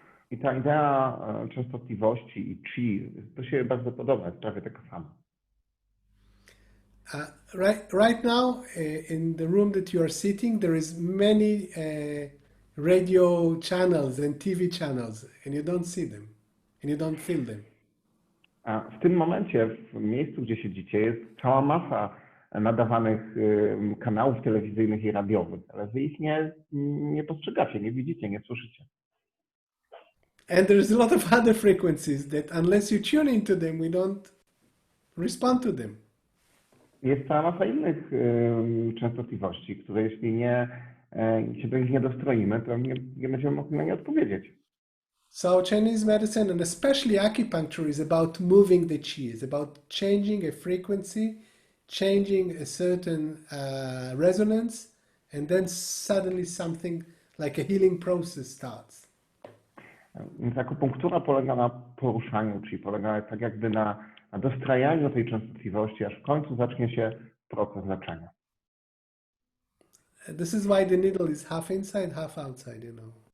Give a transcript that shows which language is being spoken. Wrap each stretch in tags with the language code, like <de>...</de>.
<pl>I ta idea częstotliwości i chi, to się bardzo podoba, jest prawie taka sama.</pl> <en>Right now, in the room that you are sitting, there is many radio channels and TV channels, and you don't see them, and you don't feel them.</en> <pl>A w tym momencie, w miejscu, gdzie siedzicie, jest cała masa nadawanych kanałów telewizyjnych i radiowych, ale wy ich nie postrzegacie, nie widzicie, nie słyszycie.</pl> <en>And there's a lot of other frequencies that unless you tune into them, we don't respond to them.</en> <pl>Jest cała masa innych częstotliwości, które jeśli się do nich nie dostroimy, to nie będziemy mogli na nie odpowiedzieć.</pl> <en>So Chinese medicine and especially acupuncture is about moving the qi, is about changing a frequency, changing a certain resonance, and then suddenly something like a healing process starts.</en> <pl>Więc akupunktura polega na poruszaniu, czyli polega tak jakby na dostrajaniu tej częstotliwości, aż w końcu zacznie się proces leczenia.</pl> <en>This is why the needle is half inside, half outside, you know.</en>